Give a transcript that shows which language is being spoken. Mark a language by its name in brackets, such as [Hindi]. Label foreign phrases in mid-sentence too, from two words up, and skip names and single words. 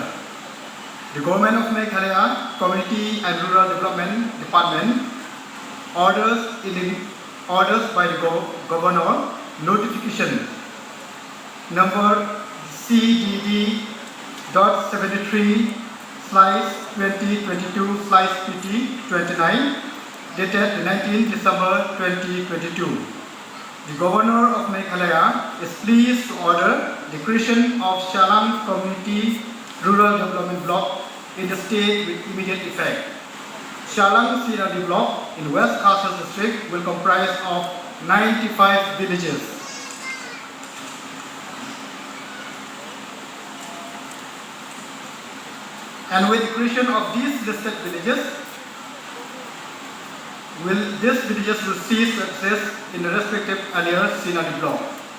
[English] The government of Meghalaya Community and Rural Development Department orders by the governor notification number CDD.73/2022/PT29 dated 19 December 2022. The governor of Meghalaya is pleased to order the creation of Shalang Community Rural Development Block in the state with immediate effect. Shalang CNR block in West Khassar district will comprise of 95 villages. And with the creation of these listed villages, these villages will cease to exist in the respective earlier CNR block.